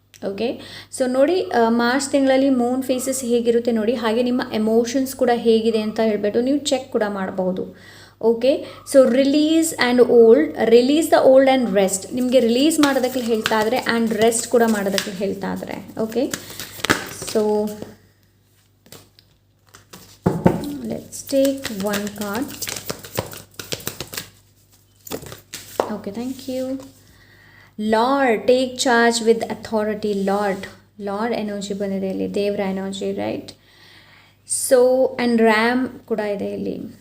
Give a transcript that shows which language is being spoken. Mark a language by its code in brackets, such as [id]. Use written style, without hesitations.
[kn] Okay, so ನೋಡಿ March ತಿಂಗಳಲ್ಲಿ Moon phases ಹೇಗಿರುತ್ತೆ ನೋಡಿ, ಹಾಗೆ ನಿಮ್ಮ ಎಮೋಷನ್ಸ್ ಕೂಡ ಹೇಗಿದೆ ಅಂತ ಹೇಳ್ಬಿಟ್ಟು ನೀವು ಚೆಕ್ ಕೂಡ ಮಾಡಬಹುದು. [en] Okay, so release the old and rest. [kn] ನಿಮಗೆ ರಿಲೀಸ್ ಮಾಡೋದಕ್ಕೆ ಹೇಳ್ತಾ ಇದ್ದಾರೆ ಆ್ಯಂಡ್ ರೆಸ್ಟ್ ಕೂಡ ಮಾಡೋದಕ್ಕೆ ಹೇಳ್ತಾ ಇದ್ದಾರೆ. [en] Okay, so let's take one card. Okay, thank you. Lord, take charge with authority. [kn] Lord energy ಬಂದಿದೆ ಇಲ್ಲಿ, ದೇವರ energy, right. So and RAM ಕೂಡ ಇದೆ ಇಲ್ಲಿ.